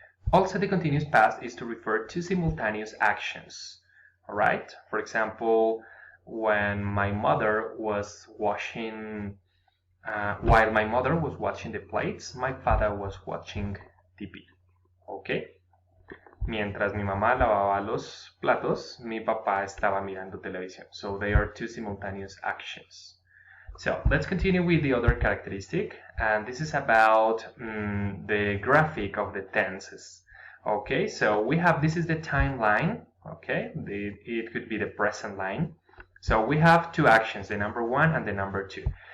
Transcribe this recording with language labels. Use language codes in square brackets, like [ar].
[en] Also, the continuous past is to refer to simultaneous actions. Alright? For example, when my mother was washing, while my mother was washing the plates, my father was watching TV. Okay? [es] Mientras mi mamá lavaba los platos, mi papá estaba mirando televisión. [en] So they are two simultaneous actions. So let's continue with the other characteristic, and this is about the graphic of the tenses. Okay, so we have, this is the timeline. Okay, it could be the present line. So we have two actions, the number one and the number two.